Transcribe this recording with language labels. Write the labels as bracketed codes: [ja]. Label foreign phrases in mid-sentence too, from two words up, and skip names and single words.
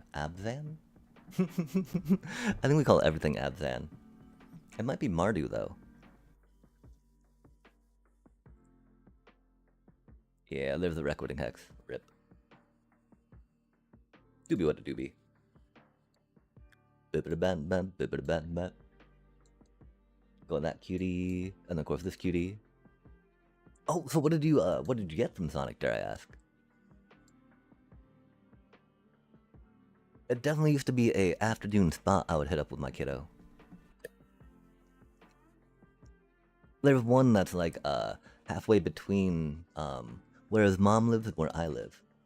[en] Abzan? I think we call everything Abzan. It might be Mardu, though. Yeah, there's the Recording Hex. Rip. Doobie what a doobie. Bibbida-ban-ban, bibbida-ban-ban. Go on that cutie, and of course this cutie. Oh, so what did you get from Sonic, dare I ask? It definitely used to be a afternoon spot I would hit up with my kiddo. There's one that's like halfway between where his mom lives and where I live.